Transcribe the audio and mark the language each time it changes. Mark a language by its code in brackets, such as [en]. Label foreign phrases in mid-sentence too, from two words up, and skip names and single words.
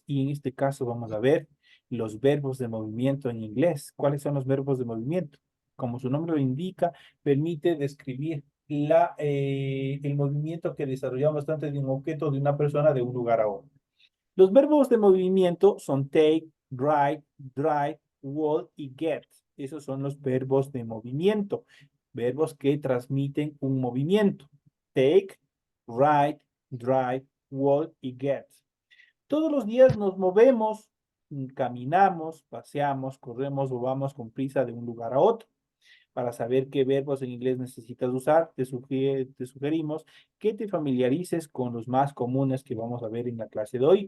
[es] Y en este caso vamos a ver los verbos de movimiento en inglés. ¿Cuáles son los verbos de movimiento? Como su nombre lo indica, permite describir el movimiento que desarrollamos tanto de un objeto de una persona de un lugar a otro. Los verbos de movimiento son [en] take, write, drive, walk [es] y get. Esos son los verbos de movimiento, verbos que transmiten un movimiento. [en] Take, write, drive, walk y get. [es] Todos los días nos movemos, caminamos, paseamos, corremos o vamos con prisa de un lugar a otro. Para saber qué verbos en inglés necesitas usar, te sugerimos que te familiarices con los más comunes que vamos a ver en la clase de hoy.